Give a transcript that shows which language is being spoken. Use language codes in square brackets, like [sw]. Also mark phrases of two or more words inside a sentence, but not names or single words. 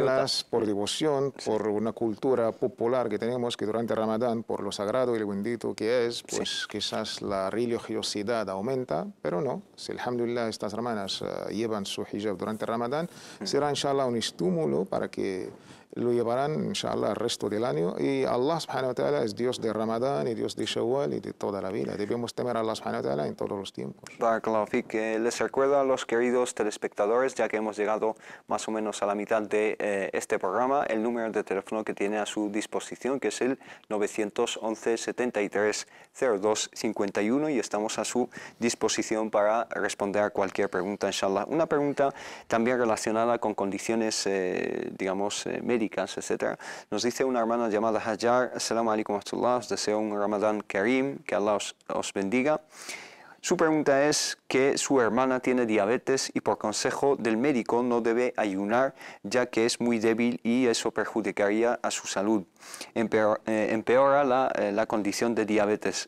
[es] hermanas por devoción, por una cultura popular que tenemos que durante Ramadán, por lo sagrado y lo bendito que es, pues quizás la religiosidad aumenta, pero no. Si alhamdulillah estas hermanas llevan su hijab durante Ramadán, será inshallah un estímulo para que lo llevarán inshallah el resto del año. Y Allah [ar] سبحانه وتعالى [es] es Dios de Ramadán y Dios de Shawwal y de toda la vida. Debemos temer a Allah [ar] سبحانه وتعالى [es] en todos los tiempos. [ar] بارك الله فيك. [es] Les recuerdo a los queridos telespectadores, ya que hemos llegado más o menos a la mitad de este programa, el número de teléfono que tiene a su disposición, que es el 911 73 02 51, y estamos a su disposición para responder a cualquier pregunta, inshallah. Una pregunta también relacionada con condiciones, digamos, médicas, etc. Nos dice una hermana llamada Hajar, [ar] السلام عليكم ورحمة الله, [es] os deseo un Ramadán Karim, que Allah os bendiga. Su pregunta es que su hermana tiene diabetes y por consejo del médico no debe ayunar ya que es muy débil y eso perjudicaría a su salud. Empeora la condición de diabetes.